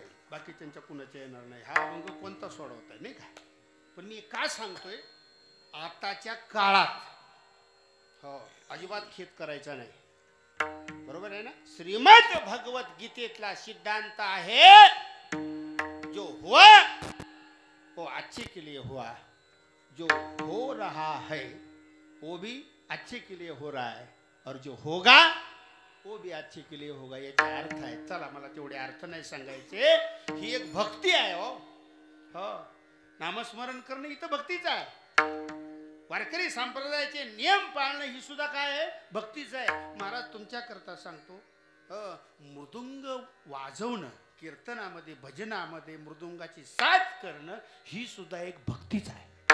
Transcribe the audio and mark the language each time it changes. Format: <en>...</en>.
<mr>बाकीच्यांच्या कुणाच्या येणार नाही. हा अभंग कोणता सोडवता नाही का. पण मी का सांगतोय, आताच्या काळात हो अजिबात खेद करायचा नाही. बरोबर आहे ना. श्रीमद भगवद्गीतेतला सिद्धांत आहे,</mr> <hi>जो हुआ वो अच्छे के लिए हुआ, जो हो रहा है वो भी अच्छे के लिए हो रहा है, और जो होगा वो भी अच्छे के लिए होगा.</hi> <mr>याचा अर्थ आहे. चला मला तेवढे अर्थ नाही सांगायचे. ही एक भक्ती आहे. हो नामस्मरण करणं ही तर भक्तीच आहे. वारकरी संप्रदायाचे नियम पाळणं ही सुद्धा काय आहे, भक्तीच आहे. महाराज तुमच्या करता सांगतो, मृदुंग वाजवणं, कीर्तनामध्ये भजनामध्ये मृदुंगाची साथ करणं ही सुद्धा एक भक्तीच आहे.</mr>